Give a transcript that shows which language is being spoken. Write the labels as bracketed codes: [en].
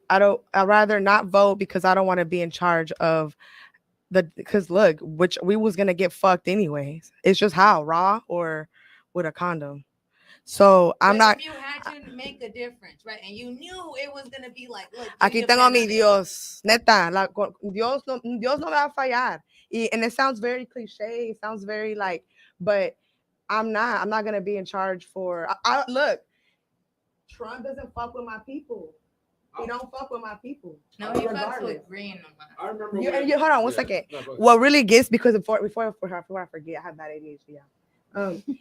[en] I'd rather not vote because I don't want to be in charge of because look, which we was gonna get fucked anyways. It's just how raw or with a condom. So I'm But not. if you had to make a difference, right? And you knew it was gonna be like, look, [es] Aquí tengo mi Dios, neta, Dios no me va a fallar. [en] And it sounds very cliche. It sounds very like, but I'm not gonna be in charge for. Look, Trump doesn't fuck with my people. He don't fuck with my people. No, he fucks regardless. with green. No matter. I remember. Hold on one second. No, go ahead. What really gets because before I forget, I have bad ADHD. Yeah.